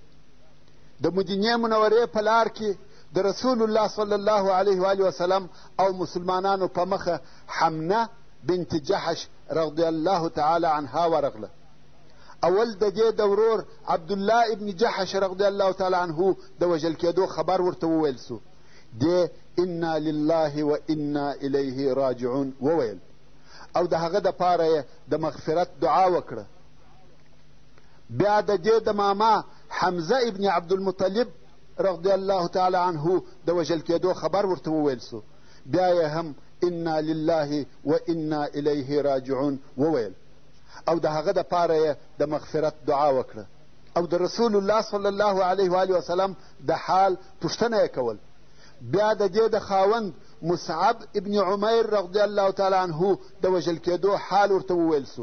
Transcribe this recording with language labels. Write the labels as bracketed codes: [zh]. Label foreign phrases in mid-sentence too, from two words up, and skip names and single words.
[ps] د مدینې منورې په لار کې د رسول الله [ar] صلی الله علیه و وسلم [ps] او مسلمانانو په مخه حمنه بنت جحش [ar] رضی الله تعالی عنها [ps] ورغله. اول د دې د ورور عبدالله ابن جحش [ar] رضی الله تعالی عنه [ps] د وژل کېدو خبر ورته وویل سو. دې [ar] انا لله و انا الیه راجعون [ps] وویل او د هغه دپاره یې د مغفرت دعا وکړه. بیا د دې د ماما حمزه ابن عبدالمطلب [ar] رضی الله تعالی عنه [ps] د وژل کېدو خبر ورته وویل سو. بیا یې هم [ar] انا لله و انا الیه راجعون [ps] وویل او د هغه دپاره یې د مغفرت دعا وکړه. او د رسول الله [ar] صلی الله علیه و وسلم [ps] د حال پوښتنه یې کول. بیا د دې د خاوند مصعب ابن عمیر [ar] رضی الله تعالی عنه [ps] د وژل کېدو حال ورته وویل سو.